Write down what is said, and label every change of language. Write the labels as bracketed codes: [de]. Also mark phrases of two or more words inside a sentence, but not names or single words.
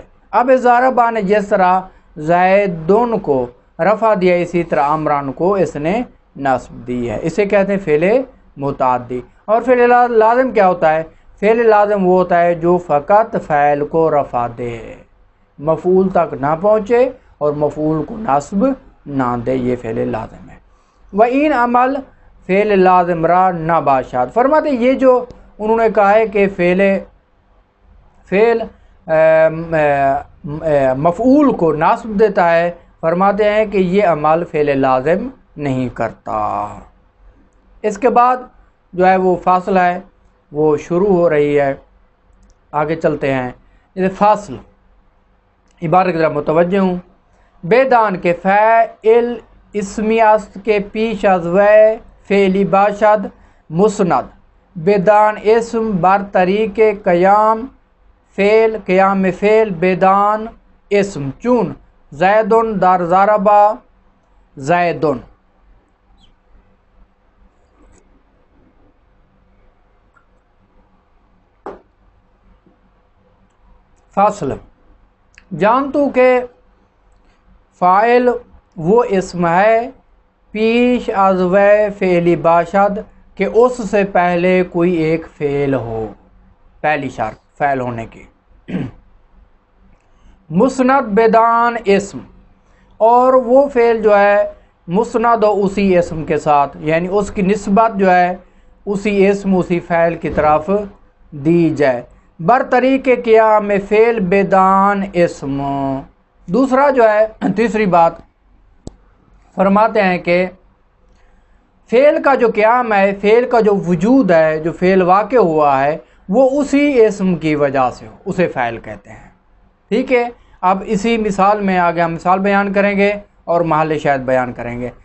[ur] اب ضرب نے جس طرح زیدن کو رفع دیا اسی طرح عمران کو اس نے نصب دی ہے، اسے کہتے ہیں فعل متعدی۔ اور فعل لازم کیا ہوتا ہے؟ فعل لازم وہ ہوتا ہے جو فقط فاعل کو رفع دے، مفعول تک نہ پہنچے اور مفعول کو نصب نہ دے، یہ فعل لازم ہے۔ [fa] وَإِنْ عمل فعل لازم را نہ باشد، [ur] فرماتے یہ جو انہوں نے کہا ہے کہ فعل مفعول کو نصب دیتا ہے، فرماتے ہیں کہ یہ عمل فعل لازم نہیں کرتا۔ اس کے بعد جو ہے وہ فاصلہ ہے وہ شروع ہو رہی ہے، آگے چلتے ہیں۔ یہ فاصل عبارت کی طرف متوجہ ہوں۔ [fa] بیدان کے فعل اسمی است کے پیش از وے فعلی باشد مسند، بیدان اسم بر طریق قیام فعل، قیام فعل بیدان اسم، چون زیدن در ضربہ زیدن۔ [ur] فاصل جان تو کہ فاعل وہ اسم ہے [fa] پیش از وے فعلی باشد [ur] کہ اس سے پہلے کوئی ایک فعل ہو، پہلی شرط فعل ہونے کی۔ [fa] مسند بدان اسم، [ur] اور وہ فعل جو ہے مسند ہو اسی اسم کے ساتھ، یعنی اس کی نسبت جو ہے اسی اسم اسی فعل کی طرف دی جائے۔ [fa] بر طریق قیام فعل بدان اسم، [ur] دوسرا جو ہے تیسری بات فرماتے ہیں کہ فعل کا جو قیام ہے، فعل کا جو وجود ہے، جو فعل واقع ہوا ہے وہ اسی اسم کی وجہ سے ہو، اسے فعل کہتے ہیں۔ ٹھیک ہے، اب اسی مثال میں آگے ہم مثال بیان کریں گے اور محل شاہد بیان کریں گے۔